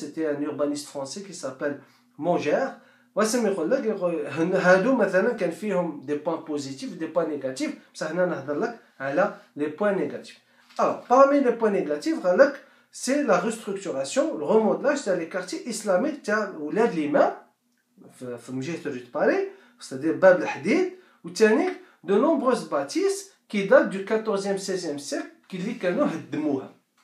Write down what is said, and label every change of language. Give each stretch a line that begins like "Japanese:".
French: C'était un urbaniste français qui s'appelle Mongère.
Arabic: واسم يقول لك هادو مثلا كان فيهم
French: des points positifs des points négatifs،
Arabic: بصح هنا نهضر لك على
French: les points négatifs. Alors parmi les points négatifs
Arabic: قال لك
French: c'est la restructuration le remodelage تاع les quartiers islamiques
Arabic: تاع ولاد الإمام في مجيء
French: de Paris، c'est-à-dire
Arabic: باب الحديد، وثاني
French: de nombreuses bâtisses qui datent du 14e 16e siècle
Arabic: اللي كانوا هدموها.